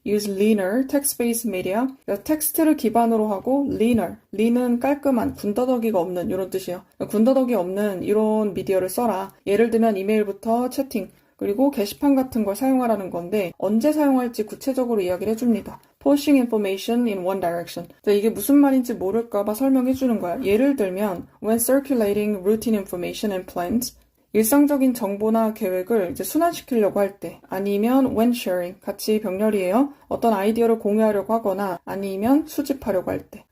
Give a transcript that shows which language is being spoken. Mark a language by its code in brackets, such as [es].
[en] Use leaner, text-based media. [ko] 텍스트를 기반으로 하고 leaner, lean은 깔끔한, 군더더기가 없는 이런 뜻이에요. 군더더기 없는 이런 미디어를 써라. 예를 들면 이메일부터 채팅, 그리고 게시판 같은 걸 사용하라는 건데 언제 사용할지 구체적으로 이야기를 해줍니다. [en] Pushing information in one direction. [ko] 자, 이게 무슨 말인지 모를까봐 설명해 주는 거야. 예를 들면 [en] when circulating routine information and plans, [ko] 일상적인 정보나 계획을 이제 순환시키려고 할 때, 아니면 [en] when sharing, [ko] 같이 병렬이에요. 어떤 아이디어를 공유하려고 하거나 아니면 수집하려고 할 때.